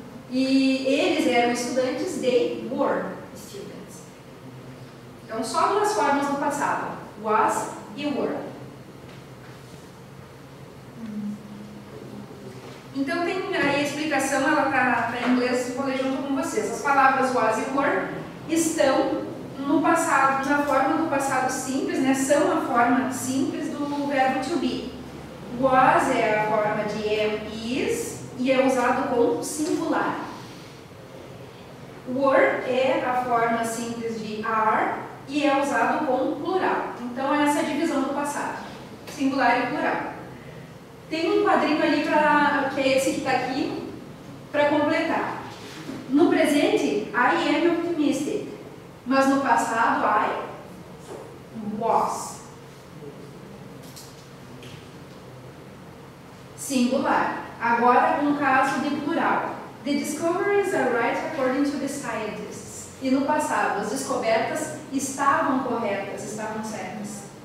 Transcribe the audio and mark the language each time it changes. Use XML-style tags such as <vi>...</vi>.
<pt>E eles eram estudantes,</pt> <en>they were students.</en> <pt>Então, só 2 formas no passado, was e were. Então, tem aí a explicação, ela está em inglês, vou ler junto com vocês. As palavras was e were estão no passado, na forma do passado simples, né? São a forma simples do verbo to be. Was é a forma de am, is, e é usado com singular. Were é a forma simples de are e é usado com plural. Então, essa é a divisão do passado, singular e plural. Tem um quadrinho ali, que é esse que está aqui, para completar. No presente,</pt> <en>I am optimistic,</en> <pt>mas no passado, I was. Singular. Agora, um caso de plural.</pt> <en>The discoveries are right according to the scientists.</en> <pt>E no passado, as descobertas estavam corretas, estavam certas.</pt>